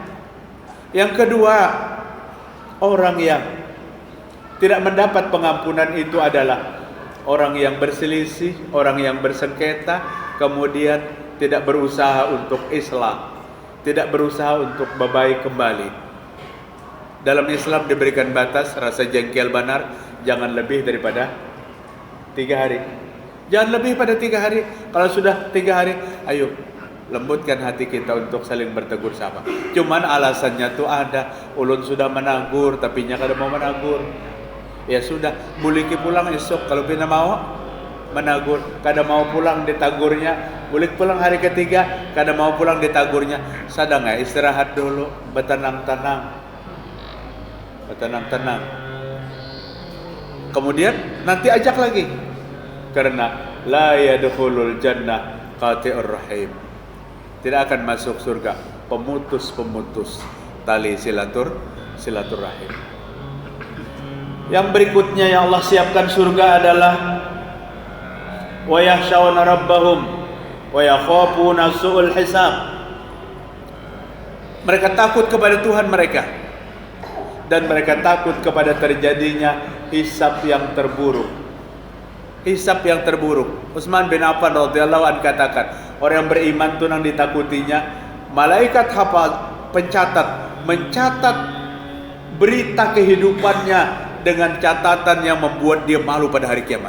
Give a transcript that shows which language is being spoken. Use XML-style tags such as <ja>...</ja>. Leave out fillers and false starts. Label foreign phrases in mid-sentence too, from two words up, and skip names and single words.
<id>Yang kedua, orang yang tidak mendapat pengampunan itu adalah orang yang berselisih, orang yang bersengketa, kemudian tidak berusaha untuk islah, tidak berusaha untuk berbaik kembali. Dalam Islam diberikan batas rasa jengkel benar, jangan lebih daripada 3 hari. Jangan lebih pada 3 hari. Kalau sudah 3 hari, ayo lembutkan hati kita untuk saling bertegur sapa.</id> <bjn>Cuman alasannya tuh ada, ulun sudah menagur tapi nya kada mau menagur. Ya sudah, buliki pulang esok kalau pina mau menagur, kada mau pulang ditagurnya, bulik pulang hari ketiga, kada mau pulang ditagurnya.</bjn> <id>Sadang ya istirahat dulu, bertenang-tenang. tenang. Kemudian nanti ajak lagi, karena</id> <ar>لا يدخل الجنة قاطع رحم,</ar> <id>tidak akan masuk surga pemutus tali silaturahim. Yang berikutnya yang Allah siapkan surga adalah</id> <ar>ويخشون ربهم ويخافون سوء الحساب.</ar> <id>Mereka takut kepada Tuhan mereka dan mereka takut kepada terjadinya hisab yang terburuk. Hisab yang terburuk. Utsman bin Affan radhiyallahu anhu katakan, orang yang beriman itu yang ditakutinya malaikat hafal mencatat berita kehidupannya dengan catatan yang membuat dia malu pada hari kiamat.</id>